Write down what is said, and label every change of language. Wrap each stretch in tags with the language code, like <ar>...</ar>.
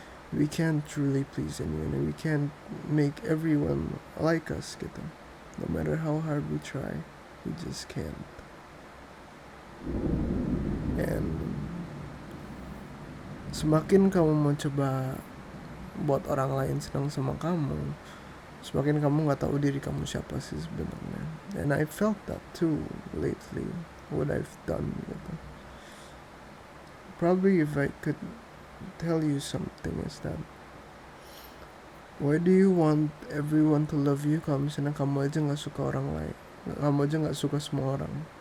<en>We can't truly please anyone, and we can't make everyone like us gitu. No matter how hard we try, we just can't.</en> <id>And semakin kamu mau coba buat orang lain senang sama kamu, semakin kamu gak tahu diri kamu siapa sih sebenarnya.</id> <en>And I felt that too lately, what I've done gitu. Probably if I could tell you something is that why do you want everyone to love you</en> <id>kalau misalnya kamu aja nggak suka orang lain, kamu aja nggak suka semua orang.</id>